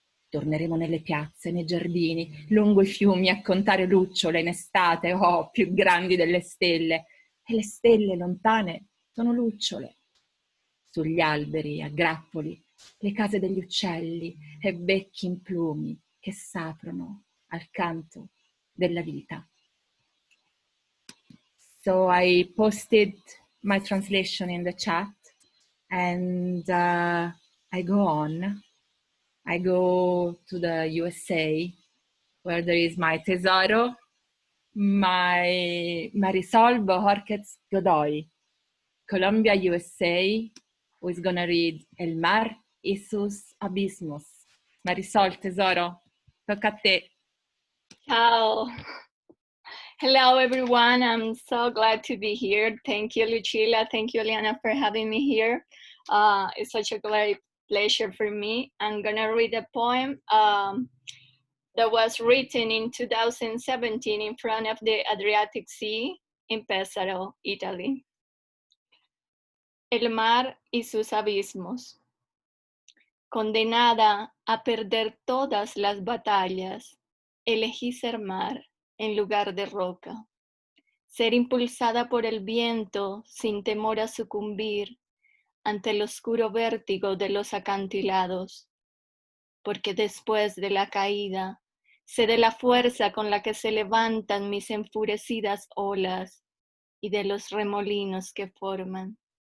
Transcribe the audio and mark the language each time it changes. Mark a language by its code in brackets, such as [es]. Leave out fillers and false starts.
[it] Torneremo nelle piazze, nei giardini, lungo i fiumi a contare lucciole in estate, oh, più grandi delle stelle. E le stelle lontane sono lucciole. Sugli alberi, a grappoli, le case degli uccelli e becchi in plumi che s'aprono al canto della vita. [en] So I posted my translation in the chat, and I go on. I go to the USA, where there is my tesoro, my Marisol Bohorquez Godoy, Colombia, USA, who is gonna read El Mar y sus Abismos. [it] Marisol, tesoro, tocca a te. [en] Ciao. Hello, everyone. I'm so glad to be here. Thank you, Lucilla. Thank you, Liana, for having me here. It's such a great pleasure for me. I'm gonna read a poem that was written in 2017 in front of the Adriatic Sea in Pesaro, Italy. [es] El mar y sus abismos. Condenada a perder todas las batallas, elegí ser mar en lugar de roca. Ser impulsada por el viento sin temor a sucumbir ante el oscuro vértigo de los acantilados, porque después de la caída sé de la fuerza con la que se levantan mis enfurecidas olas y de los remolinos que forman.